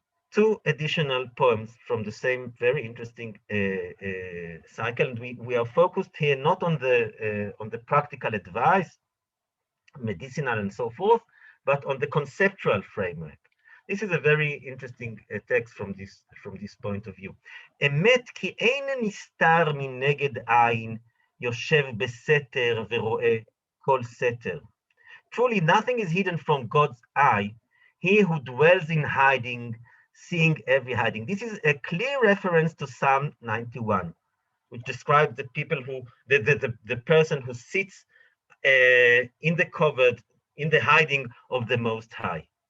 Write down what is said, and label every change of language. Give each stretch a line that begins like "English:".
English: Two additional poems from the same very interesting cycle, and we are focused here not on the practical advice, medicinal and so forth, but on the conceptual framework. This is a very interesting text from this point of view.
Hebrew: אמת כי אין נסתר מנגד עין, יושב בסתר ורואה כל סתר.
English: Truly nothing is hidden from God's eye, he who dwells in hiding, seeing every hiding. This is a clear reference to Psalm 91, which describes the people the person who sits in the covert, in the hiding of the Most High.